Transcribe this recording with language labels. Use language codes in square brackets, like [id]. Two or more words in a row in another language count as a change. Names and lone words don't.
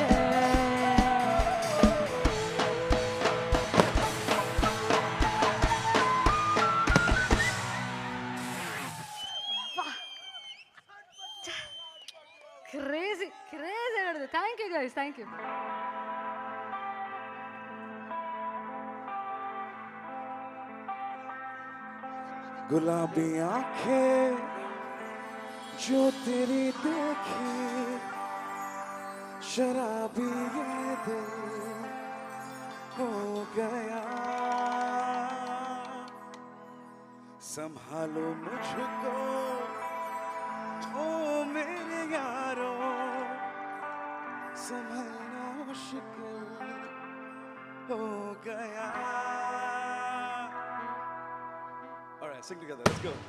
[en] crazy crazy ಹೇಳಿದ್ರು thank you guys thank you [hi] गुलाबी आंखें जो तेरी देखी शराबी ये दिल हो गया संभालो मुझको ओ मेरे यारो संभलना मुश्किल हो गया. [en] All right, sing together. Let's go.